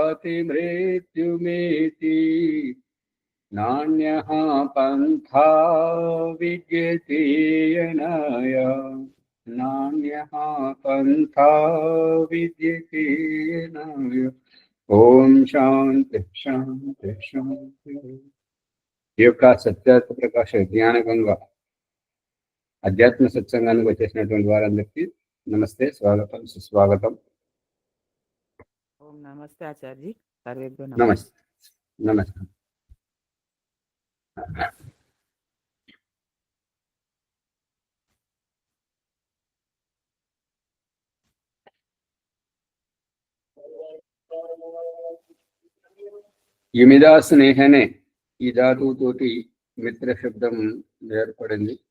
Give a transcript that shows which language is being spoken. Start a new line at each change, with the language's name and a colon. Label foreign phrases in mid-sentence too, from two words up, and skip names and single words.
Sanskrit: जहाति मृत्युमेति नान्यः पन्था विद्यते अनाय नान्यः पन्था विद्यते अनाय। ओम शांति शांति शांति।
Telugu: ఈ యొక్క సత్యార్థ ప్రకాశ జ్ఞాన గంగ అధ్యాత్మ సత్సంగానికి వచ్చేసినటువంటి వారందరికీ నమస్తే, స్వాగతం, సుస్వాగతం. ఓం నమస్తే ఆచార్య. నమస్తే నమస్తే. యుమిదా స్నేహనే ఈ ధాతువుతోటి మిత్ర శబ్దం ఏర్పడింది.